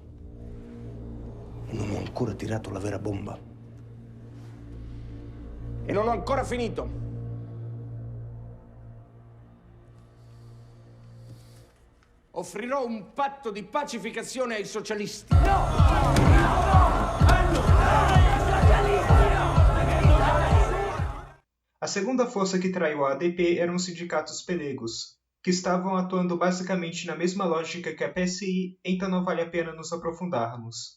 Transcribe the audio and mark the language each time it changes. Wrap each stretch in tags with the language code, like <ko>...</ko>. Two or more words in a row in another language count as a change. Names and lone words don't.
<it>E non ho ancora tirato la vera bomba. E non ho ancora finito. Offrirò un patto di pacificazione ai socialisti.</it> <pt>A segunda força que traiu a ADP eram os sindicatos pelegos, que estavam atuando basicamente na mesma lógica que a PSI, então não vale a pena nos aprofundarmos.</pt>